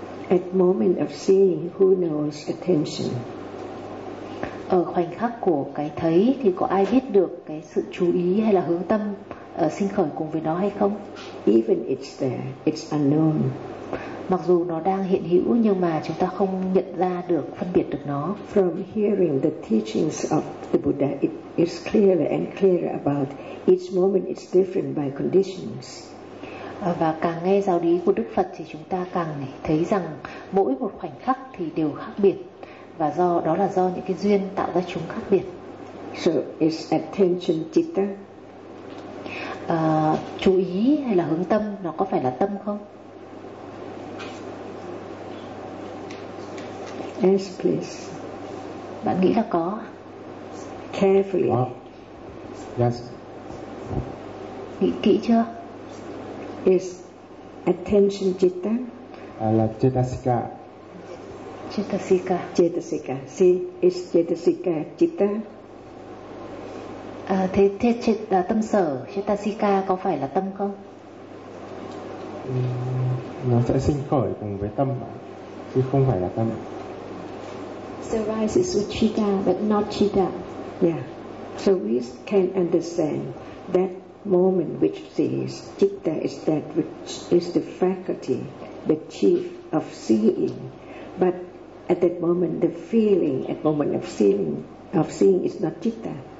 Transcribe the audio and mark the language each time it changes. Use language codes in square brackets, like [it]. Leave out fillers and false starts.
[en] At moment of seeing, who knows attention? [vi] Ở khoảnh khắc của cái thấy thì có ai biết được cái sự chú ý hay là hướng tâm sinh khởi cùng với nó hay không? [en] Even it's there, it's unknown. [vi] Mặc dù nó đang hiện hữu nhưng mà chúng ta không nhận ra được, phân biệt được nó. [en] From hearing the teachings of the Buddha, it is clearer and clearer about each moment is different by conditions. [vi] Và càng nghe giáo lý của Đức Phật thì chúng ta càng thấy rằng mỗi một khoảnh khắc thì đều khác biệt, và do đó là do những cái duyên tạo ra chúng khác biệt. [en] So it's attention citta. [vi] Chú ý hay là hướng tâm, nó có phải là tâm không? [en] Yes, please. [vi] Bạn nghĩ là có. [en] Carefully. Yes. [vi] Nghĩ kỹ chưa? [en] Is attention citta? [vi] Là cetasika. [pi] Cetasika. [en] Cetasika. See, is cetasika citta? [vi] Thế tâm sở cetasika có phải là tâm không? Nó sẽ sinh khởi cùng với tâm chứ không phải là tâm. [en] So rises with citta, but not citta. Yeah. So we can understand that moment which sees citta is that which is the faculty, the chief of seeing. But at that moment, the feeling at moment of seeing is not citta.